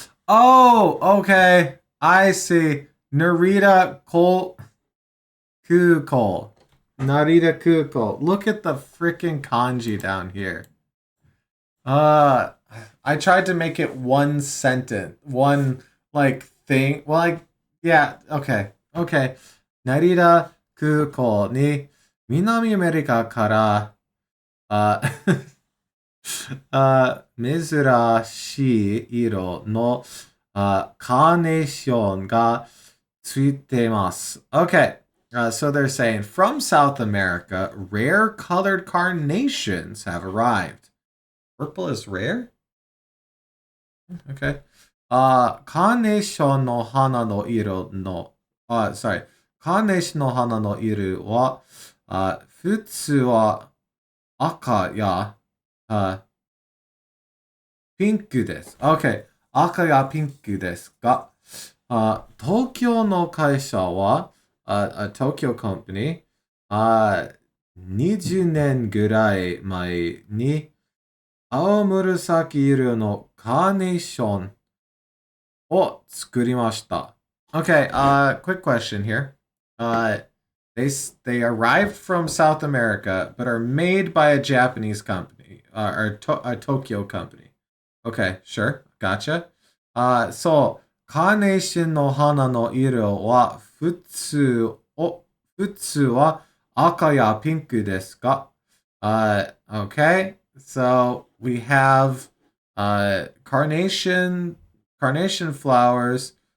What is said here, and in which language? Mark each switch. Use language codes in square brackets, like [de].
[en] Oh, okay. I see. Narita Kuko. Look at the freaking kanji down here. I tried to make it one sentence, one thing. Well, yeah, okay. [ja] 成田空港に南アメリカから珍しい色のカーネーションがついてます. [en] Okay, so they're saying from South America, rare colored carnations have arrived. Purple is rare? Okay. [ja] カーネーションの花の色の、カーネーションの花の色は、普通は赤や、ピンクです。 [en] OK。 [ja] 赤やピンクですが、東京の会社は、東京コンパニー、20年ぐらい前に、青紫色のカーネーションを作りました。 [en] Okay, quick question here. Uh, they arrived from South America, but are made by a Japanese company, a Tokyo company. Okay, sure, gotcha. [ja] そう、カーネーションの花の色は普通は赤やピンクですが、 [en] okay, so we have carnation flowers.